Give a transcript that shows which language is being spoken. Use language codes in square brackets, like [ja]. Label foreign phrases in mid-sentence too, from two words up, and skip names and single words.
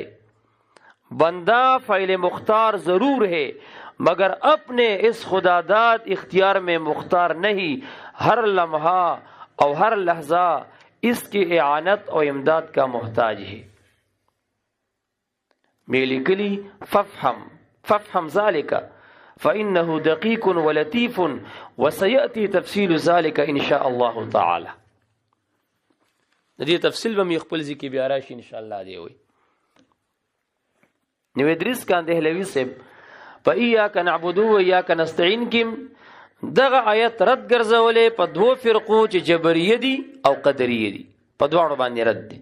[ur] بندہ فاعل مختار ضرور ہے مگر اپنے اس خداداد اختیار میں مختار نہیں. ہر لمحہ اور ہر لحظہ اس کی اعانت اور امداد کا محتاج ہے. [ar] میلی کلی ففہم ذالک فإنه دقیق ولطیف وسیأتی تفصیل ذالک انشاء اللہ تعالی. [ps] دې تفصیل به مې خپل ځکه بیا راشي [ar] ان شاء الله [ps] دی وي. نو ادریس کان دهلوی صاحب په [ar] ایاک نعبدو و ایاک نستعین [ps] کې دغه آیت رد ګرځولې په دوه فرقو چې جبریه دي او قدریه دي په دواړو باندې رد دي.